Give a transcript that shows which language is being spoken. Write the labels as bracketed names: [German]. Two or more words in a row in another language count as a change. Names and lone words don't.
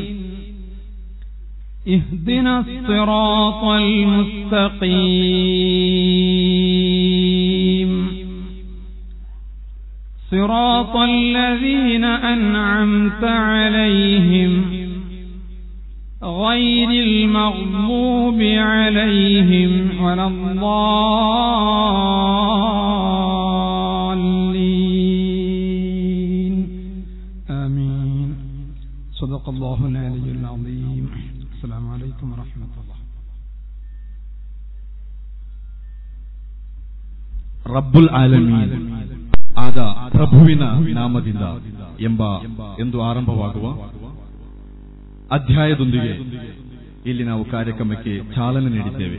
[Arabic] اهدنا الصراط المستقيم صراط الذين أنعمت عليهم غير المغضوب عليهم ولا الضالين آمين. صدق الله العلي العظيم. السلام عليكم ورحمة الله. رب العالمين [Kannada] ಆದ ಪ್ರಭುವಿನ ನಾಮದಿಂದ ಎಂದು ಆರಂಭವಾಗುವ ಅಧ್ಯಾಯದೊಂದಿಗೆ ಇಲ್ಲಿ ನಾವು ಕಾರ್ಯಕ್ರಮಕ್ಕೆ ಚಾಲನೆ ನೀಡಿದ್ದೇವೆ.